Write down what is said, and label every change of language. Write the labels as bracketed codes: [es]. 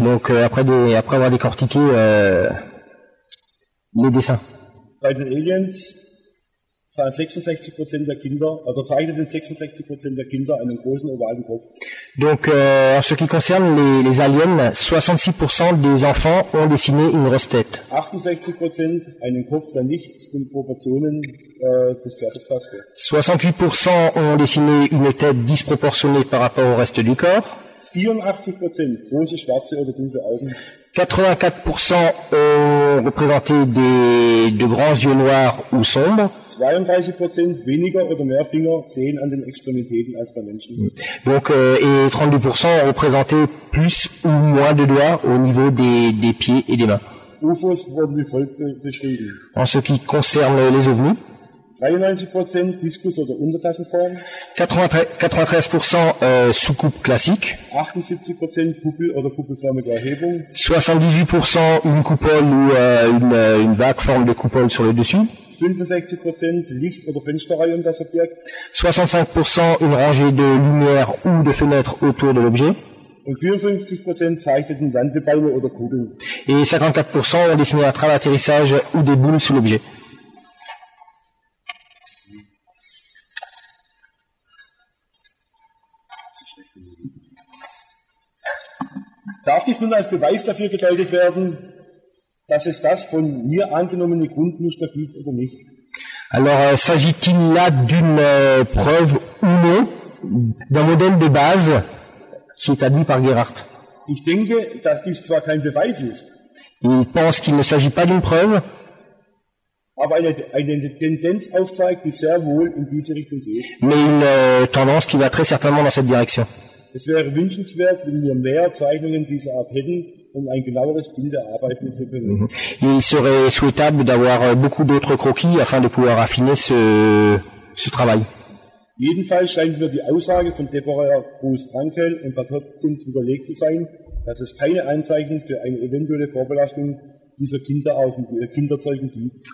[fr] Donc après avoir décortiqué les dessins. [de] Bei den Aliens sahen 66% der Kinder, oder zeichneten 66% der Kinder einen großen ovalen Kopf. [fr] Donc en ce qui concerne les aliens, 66% des enfants ont dessiné une grosse tête. [de] 68% einen Kopf, der nicht zu den Proportionen des Körpers passte. [fr] 68% ont dessiné une tête disproportionnée par rapport au reste du corps. [de] 84% große schwarze oder dunkle Augen. [fr] 84% ont représenté de grands yeux noirs ou sombres. [de] 32% weniger oder mehr Finger, Zehen an den Extremitäten als bei Menschen. [fr] Donc, et 32% ont représenté plus ou moins de doigts au niveau des pieds et des mains. [de] UFOs wurden wie folgt beschrieben. [fr] En ce qui concerne les ovnis, [de] 93% Diskus oder Untertassenform, [fr] 93% soucoupe classique, [de] 78% Kuppel oder kuppelförmige Erhebung, [fr] 78% une coupole ou une vague forme de coupole sur le dessus, [de] 65% Licht- oder Fensterreihe um das Objekt [fr] 65% une rangée de lumières ou de fenêtres autour de l'objet, [de] und 54% zeichneten Landebeine oder Kugeln. [fr] et 54% ont dessiné un train d'atterrissage ou des boules sous l'objet. [de] Darf dies nun als Beweis dafür gedeutet werden, dass es das von mir angenommene Grundmuster gibt oder nicht? [fr] Alors, s'agit-il là d'une preuve ou non d'un modèle de base qui est admis par Gerhardt? [de] Ich denke, dass dies zwar kein Beweis ist, [fr] Il pense qu'il ne s'agit pas d'une preuve, [de] aber eine Tendenz aufzeigt, die sehr wohl in diese Richtung geht. [fr] mais une tendance qui va très certainement dans cette direction. [de] Es wäre wünschenswert, wenn wir mehr Zeichnungen dieser Art hätten, um ein genaueres Bild erarbeiten zu können. [fr] Il serait souhaitable d'avoir beaucoup d'autres croquis afin de pouvoir affiner ce travail. [de] Jedenfalls scheint mir die Aussage von Deborah Bruce-Frankel und Bert Hopkins widerlegt zu sein, dass es keine Anzeichen für eine eventuelle Vorbelastung dieser Kinderzeugen gibt.